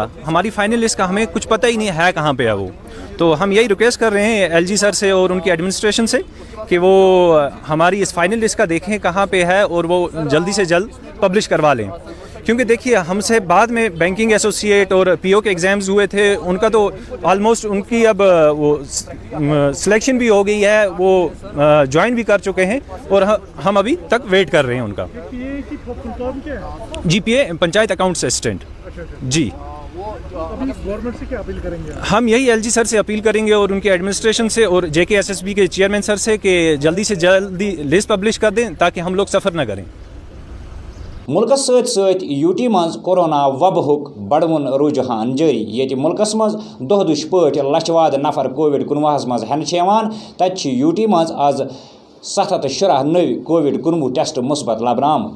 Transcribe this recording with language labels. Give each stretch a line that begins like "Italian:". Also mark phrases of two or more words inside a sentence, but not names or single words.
Hindi: हमारी
English: final list
Hindi: का हमें कुछ पता ही नहीं है कहाँ पे है वो। तो हम यही रिक्वेस्ट कर रहे हैं LG सर से और उनकी एडमिनिस्ट्रेशन से कि वो हमारी इस
English: final list
Hindi: का देखें कहाँ पे है और वो जल्दी से जल्द पब्लिश करवा लें, क्योंकि देखिए हमसे बाद में
English: banking associate
Hindi: और पीओ के एग्ज़ाम्स हुए थे, उनका तो ऑलमोस्ट उनकी अब वो सिलेक्शन भी हो गई है, वो ज्वाइन भी कर चुके हैं और हम अभी तक वेट कर रहे हैं उनका। GPA पंचायत अकाउंट्स असिस्टेंट जी। गवर्नमेंट से क्या अपील करेंगे? हम यही LG सर से अपील करेंगे और उनके एडमिनिस्ट्रेशन से और JKSSB के चेयरमैन सर से कि जल्दी से जल्दी लिस्ट पब्लिश कर दें ताकि हम लोग सफ़र न करें।
Kashmiri: मुल्कस सत UT मज कोरोना वबहुक बढ़वन रुझान जारी। ये मुल्कस मज दह दुश पे लछवाद नफर कोविड-19 मज हेन तत UT मज आज 710 नव कोविड-19 टेस्ट मुस्बत लबन आमुत।